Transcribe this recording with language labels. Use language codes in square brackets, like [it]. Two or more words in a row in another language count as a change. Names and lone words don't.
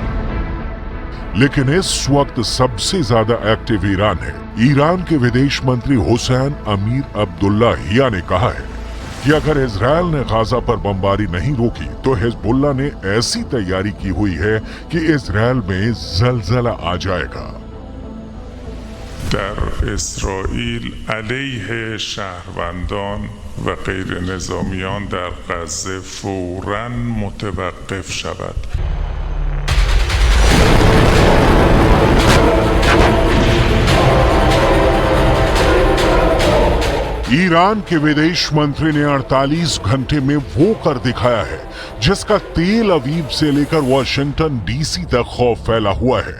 [hi] लेकिन इस वक्त सबसे ज्यादा एक्टिव ईरान है। ईरान के विदेश मंत्री हुसैन अमीर अब्दुल्लाहिया ने कहा है कि अगर इजराइल ने गाजा पर बमबारी नहीं रोकी तो हिजबुल्लाह ने ऐसी तैयारी की हुई है कि इजराइल में जलजला आ जाएगा। [fa] در اسرائیل علیه شهروندان و غیر نظامیان در غزه فوراً متوقف شود. [hi] ईरान के विदेश मंत्री ने 48 घंटे में वो कर दिखाया है जिसका तेल अवीव से लेकर वॉशिंगटन DC तक खौफ फैला हुआ है।